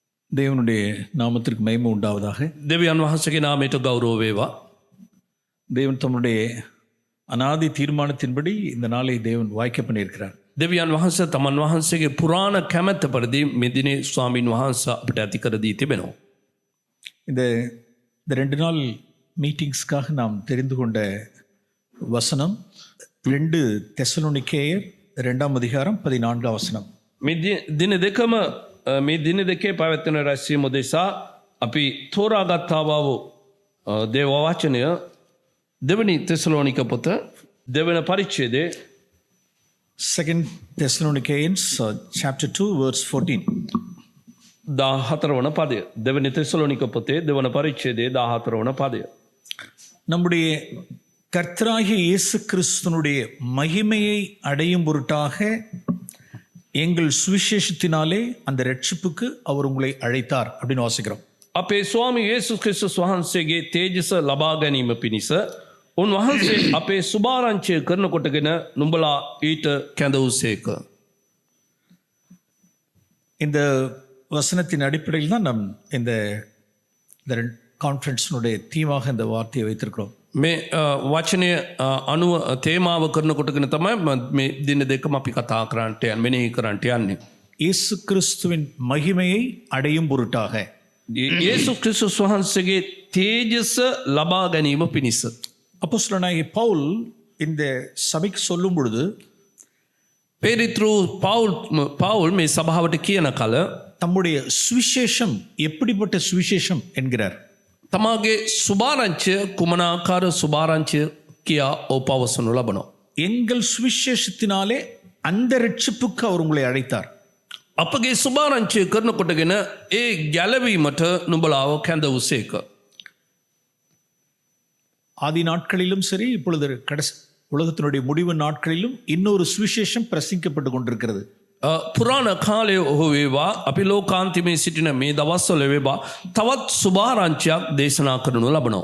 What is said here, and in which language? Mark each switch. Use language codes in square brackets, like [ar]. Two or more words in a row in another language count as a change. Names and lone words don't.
[ta] தேவனுடைய நாமத்திற்கு மகிமை உண்டாவதாக. [si] දෙවියන් වහන්සේගේ නාමයට ගෞරව වේවා. [ta] தேவன் தம்முடைய அநாதி தீர்மானத்தின்படி இந்த நாளை தேவன் வாய்க்க பண்ணியிருக்கிறார். [si] දෙවියන් වහන්සේ තමන් වහන්සේගේ පුරාණ කැමැත්ත පරිදි මේ දිනේ ස්වාමින් වහන්සේ අපිට ඇති කර දී තිබෙනවා. [ta] இந்த 2 நாள் மீட்டிங்ஸ்க்காக நாம் தெரிந்து கொண்ட வசனம் 2 தெசலோனிக்கேயர் 2ஆம் அதிகாரம் 14ஆம் வசனம். [si] මේ දින දෙකම මේ දින දෙකේ පැවැත්වෙන රැස්වීම උදෙසා අපි තෝරාගත්තා වූ දේව වචනය දෙවනි තෙසලෝනික පොත දෙවන පරිච්ඡේදයේ [en] 2 Thessalonians chapter 2 verse 14. [si] 14 වන පදය. දෙවනි තෙසලෝනික පොතේ දෙවන පරිච්ඡේදයේ 14 වන පදය. [ta] நம்முடைய கர்த்தராகிய இயேசு கிறிஸ்துனுடைய மகிமையை அடையும் பொருட்டாக எங்கள் சுவிசேஷத்தினாலே அந்த ரட்சிப்புக்கு அவர் உங்களை அழைத்தார் அப்படின்னு வாசிக்கிறோம். [si] අපේ ස්වාමී යේසුස් ක්‍රිස්තුස් වහන්සේගේ තේජස ලබා ගැනීම පිණිස උන්වහන්සේ අපේ සුභාරංචිය කරනකොටගෙන නුඹලා ඊට කැඳවුසේක. [ta] இந்த வசனத்தின் அடிப்படையில் தான் நாம் இந்த கான்ஃபரன்ஸினுடைய தீமாக இந்த வார்த்தையை வைத்திருக்கிறோம். [si] මේ වචනය අනුව තේමාව කරනකොටගෙන තමයි මේ දින දෙකම අපි කතා කරන්නට යන්නේ, මෙනෙහි කරන්නට යන්නේ. [ta] இயேசு கிறிஸ்துவின் மகிமையை அடையும் பொருட்டாக [si] යේසුස් ක්‍රිස්තුස් වහන්සේගේ තේජස ලබා ගැනීම පිණිස. [ta] அப்போஸ்தலனாகிய பவுல் இந்த சபைக்கு சொல்லும் பொழுது [si] පේරිත්‍රු පවුල් මේ සභාවට කියන කල [ta] தம்முடைய சுவிசேஷம் எப்படிப்பட்ட சுவிசேஷம் என்கிறார். [si] තමාගේ සුභාරංචිය කුමනාකාර සුභාරංචිය කියා ඔපවසනු ලබනවා. [ta] எங்கள் சுவிசேஷத்தினாலே அந்த ரட்சிப்புக்கு அவர் உங்களை அழைத்தார். [si] අපගේ සුභාරංචිය කරනකොටගෙන ඒ ගැලවීමට නුඹලාව කැඳවුසේක. [ta] ஆதி நாட்களிலும் சரி, இப்பொழுது கடைசி உலகத்தினுடைய முடிவு நாட்களிலும் இன்னொரு சுவிசேஷம் பிரசங்கிக்கப்பட்டு கொண்டிருக்கிறது. [si] පුරාණ කාලය ඔහු වේවා, අපි ලෝකාන්තිමේ සිටින මේ දවස්වල වේවා තවත් සුභාරංචියක් දේශනා කරනු ලබනවා.